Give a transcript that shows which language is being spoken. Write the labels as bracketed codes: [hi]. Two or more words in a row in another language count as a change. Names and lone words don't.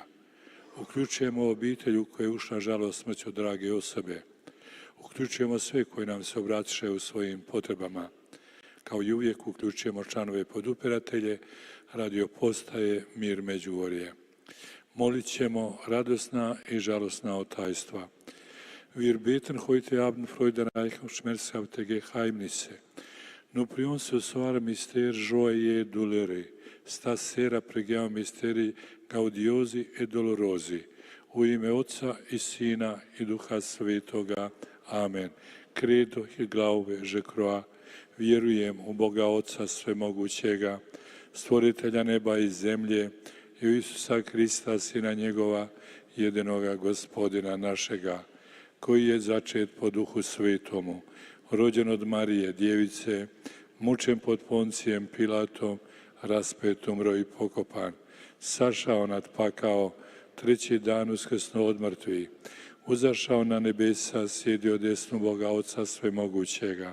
[hr] Uključujemo obitelj u kojoj je ušla žalost smrću drage osobe. Uključujemo sve koji nam se obratiše u svojim potrebama. Kao i uvijek uključujemo članove podupiratelje, radio postaje Mir Međugorje. Molit ćemo radosna i žalosna otajstva. [de] Wir beten heute Abend freudenreich und schmerzhafte Geheimnisse. [fr] Nu prions soir mystère joyeux douloureux, [it] stasera preghiamo misteri gaudiosi e dolorosi. [hr] U ime Oca i Sina i Duha Svetoga. Amen. Credo [de] i glaube, [fr] je crois, [hr] vjerujem u Boga Oca Svemogućega, stvoritelja neba i zemlje, i u Isusa Krista, Sina njegova, jedinoga Gospodina našega, koji je začet po Duhu Svetomu, rođen od Marije, djevice, mučen pod Poncijem Pilatom, raspet, umro i pokopan, sašao nad pakao, treći dan uskrsnuo od mrtvih, uzašao na nebesa, sjedio desnu Boga Oca Svemogućega.